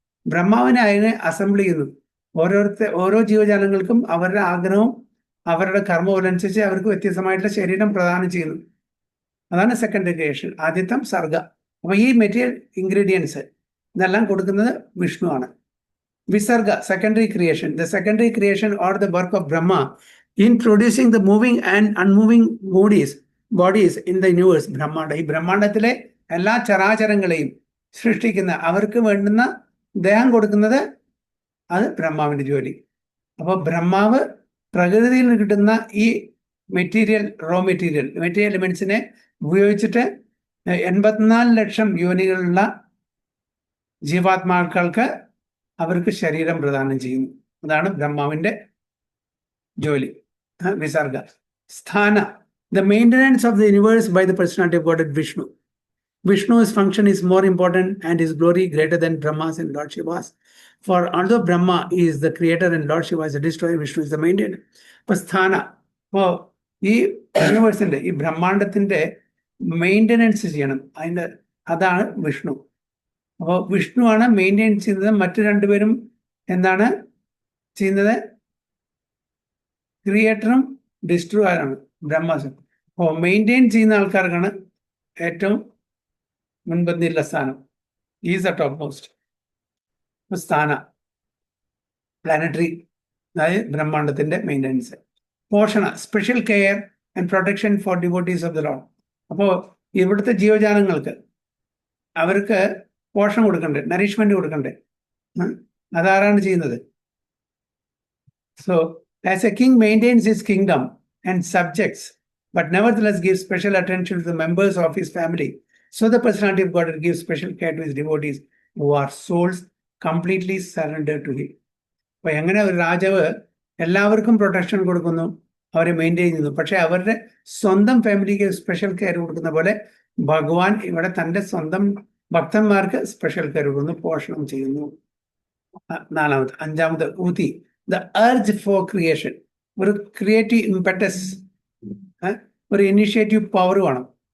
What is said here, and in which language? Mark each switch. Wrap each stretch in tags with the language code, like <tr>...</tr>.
<ml>ബ്രഹ്മാവിനെ അതിനെ അസംബിൾ ചെയ്യുന്നു. ഓരോ ജീവജാലങ്ങൾക്കും അവരുടെ ആഗ്രഹവും അവരുടെ കർമ്മമനുസരിച്ച് അവർക്ക് വ്യത്യസ്തമായിട്ടുള്ള ശരീരം പ്രദാനം ചെയ്യുന്നു. അതാണ് സെക്കൻഡറി ക്രിയേഷൻ. ആദ്യത്തെ സർഗ. അപ്പൊ ഈ മെറ്റീരിയൽ ഇൻഗ്രീഡിയൻസ് ഇതെല്ലാം കൊടുക്കുന്നത് വിഷ്ണു ആണ്.</ml> <en>Visarga, secondary creation. The secondary creation or the work of Brahma in producing the moving and unmoving bodies in the universe. Brahmanda.</en> <ml>ഈ ബ്രഹ്മാണ്ടത്തിലെ എല്ലാ ചരാചരങ്ങളെയും സൃഷ്ടിക്കുന്ന, അവർക്ക് വേണ്ടുന്ന ദേഹം കൊടുക്കുന്നത് അത് ബ്രഹ്മാവിന്റെ ജോലി. അപ്പോൾ ബ്രഹ്മാവ് പ്രകൃതിയിൽ നിന്ന് കിട്ടുന്ന ഈ റോ മെറ്റീരിയൽ എലിമെന്റ്സിനെ ഉപയോഗിച്ചിട്ട് 84 ലക്ഷം യോനികളുള്ള ജീവാത്മാക്കൾക്ക് അവർക്ക് ശരീരം പ്രദാനം ചെയ്യുന്നു. അതാണ് ബ്രഹ്മാവിന്റെ ജോലി. വിസർഗ.</ml> <en>സ്ഥാന, the maintenance of the universe by the personality of God Vishnu. Vishnu's function is more important and his glory greater than Brahma's and Lord Shiva's. For although Brahma is the creator and Lord Shiva is the destroyer, Vishnu is the maintainer.</en> <ml>അപ്പൊ സ്ഥാന, അപ്പോൾ ഈ യൂണിവേഴ്സിന്റെ ഈ ബ്രഹ്മാണ്ടത്തിന്റെ maintenance ചെയ്യണം, അതാണ് വിഷ്ണു. അപ്പോൾ വിഷ്ണു ആണ് maintain ചെയ്യുന്നത്. മറ്റു രണ്ടുപേരും എന്താണ് ചെയ്യുന്നത്? ക്രിയേറ്ററും ഡിസ്ട്രോയറാണ് ബ്രഹ്മാസും. അപ്പോൾ മെയിൻറ്റെയിൻ ചെയ്യുന്ന ആൾക്കാർക്കാണ് ഏറ്റവും മുൻപന്തിയുള്ള സ്ഥാനം.</ml> <en>Is the top most.</en> <ml>സ്ഥാന, പ്ലാനറ്ററി, അതായത് ബ്രഹ്മാണ്ടത്തിന്റെ മെയിൻ്റെനൻസ്.</ml> <en>പോഷണ, special care and protection for devotees of the Lord.</en> <ml>അപ്പോൾ ഇവിടുത്തെ ജീവജാലങ്ങൾക്ക് അവർക്ക് പോഷണം കൊടുക്കണ്ടേ, നറിഷ്മെന്റ് കൊടുക്കണ്ടേ? അതാരാണ് ചെയ്യുന്നത്?</ml> <en>So as a king maintains his kingdom and subjects but nevertheless gives special attention to the members of his family. So the personality of God gives special care to his devotees who are souls completely surrendered to him.</en> <ml>അപ്പൊ എങ്ങനെ ഒരു രാജാവ് എല്ലാവർക്കും protection കൊടുക്കുന്നു, അവരെ maintain ചെയ്യുന്നു, പക്ഷെ അവരുടെ സ്വന്തം ഫാമിലിക്ക് സ്പെഷ്യൽ കെയർ കൊടുക്കുന്ന പോലെ ഭഗവാൻ ഇവിടെ തൻ്റെ സ്വന്തം ഭക്തന്മാർക്ക് സ്പെഷ്യൽ കെയർ കൊടുക്കുന്നു, പോഷണം ചെയ്യുന്നു. 4ാമത്. 5ാമത് ഊതി,</ml> <en>The urge for creation.</en> <ml>ഒരു ക്രിയേറ്റീവ് ഇംപെറ്റസ്, ഒരു ഇനിഷ്യേറ്റീവ് പവർ വേണം.</ml>